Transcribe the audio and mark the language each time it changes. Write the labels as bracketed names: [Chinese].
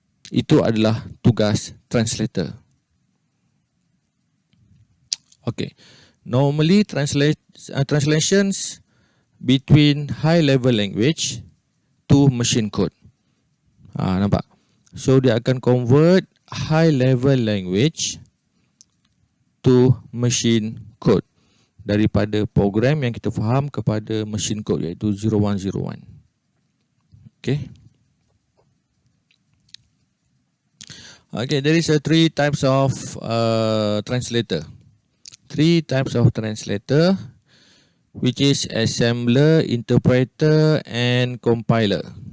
[Malay] Itu adalah tugas translator. [English] Okay. Normally translations between high level language to machine code. [Malay] Nampak? So dia akan convert high level language to machine code. Daripada program yang kita faham kepada machine code, iaitu 0101. [English] Okay. Okay, there is three types of translator. Three types of translator, which is assembler, interpreter and compiler.